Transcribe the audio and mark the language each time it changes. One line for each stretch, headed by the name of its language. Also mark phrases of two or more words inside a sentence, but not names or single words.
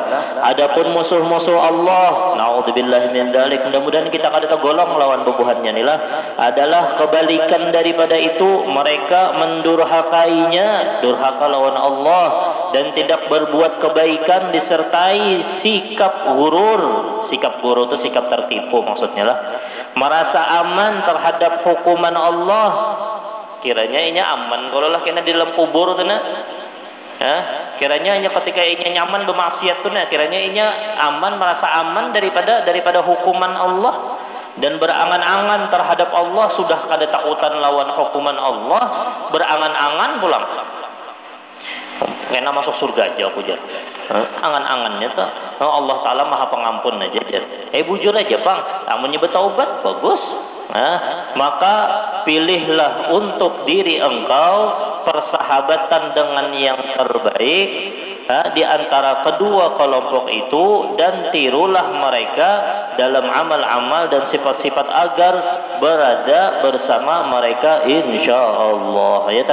Indonesian: Adapun musuh-musuh Allah,
Arabic: نعوذ بالله من ذلك,
Indonesian: mudah-mudahan kita kada tergolong lawan bubuhannya inilah adalah kebalikan daripada itu. Mereka mendurhakainya, durhaka lawan Allah dan tidak berbuat kebaikan disertai sikap gurur. Sikap gurur itu sikap tertipu maksudnya lah. Merasa aman terhadap hukuman Allah.
Banjar: Kiranya inya aman kalau lah kena di dalam kubur tu nah.
Indonesian: Kiranya inya ketika inya nyaman bermaksiat tu nah, kiranya inya aman, merasa aman daripada hukuman Allah dan berangan-angan terhadap Allah, sudah kada takutan lawan hukuman Allah, berangan-angan pulang.
Banjar: Kena masuk surga aja aku jar. Angan-angannya tuh Allah Ta'ala maha pengampun aja jar. Bujur aja bang, amunnya bertaubat bagus.
Indonesian: Maka pilihlah untuk diri engkau persahabatan dengan yang terbaik di antara kedua kelompok itu, dan tirulah mereka dalam amal-amal dan sifat-sifat agar berada bersama mereka insyaallah ya.